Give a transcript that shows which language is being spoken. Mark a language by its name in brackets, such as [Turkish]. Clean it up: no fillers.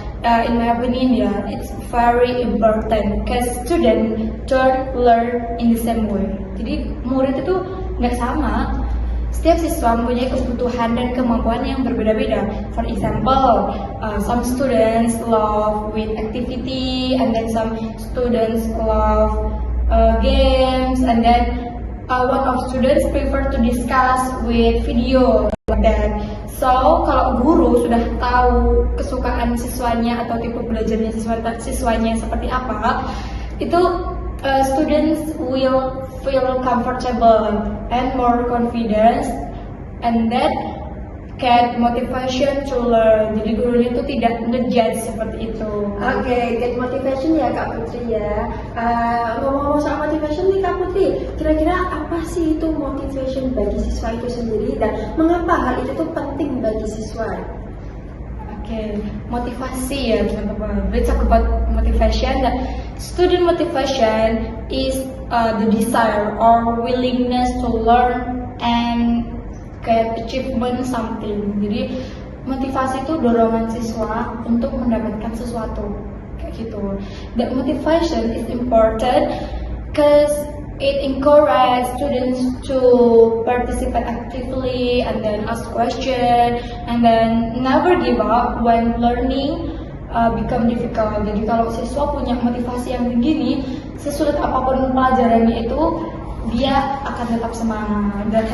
[English] In my opinion, it's very important because student don't learn in the same way. [Indonesian] Jadi murid itu nggak sama. Setiap siswa mempunyai kebutuhan dan kemampuan yang berbeda-beda. [English] For example, some students love with activity, and then some students love games, and then one of students prefer to discuss with video like that. So [Indonesian] kalau guru sudah tahu kesukaan siswanya atau tipe belajarnya siswanya seperti apa, itu [English] students will feel comfortable and more confident, and that get motivation to learn. [Indonesian] Jadi gurunya itu tidak ngejudge seperti itu. Oke, [English] get motivation [Indonesian] ya Kak Putri ya. Ngomong-ngomong soal motivation nih Kak Putri, kira-kira apa sih itu motivation bagi siswa itu sendiri dan mengapa hal itu tuh penting bagi siswa? Oke, motivasi ya teman-teman. [English] Let's talk about motivation. Student motivation is the desire or willingness to learn and get achievement something. [Indonesian] Jadi motivasi itu dorongan siswa untuk mendapatkan sesuatu kayak gitu. [English] The motivation is important because it encourages students to participate actively and then ask questions and then never give up when learning become difficult. [Indonesian] Jadi kalau siswa punya motivasi yang begini, sesulit apapun pelajarannya itu dia akan tetap semangat.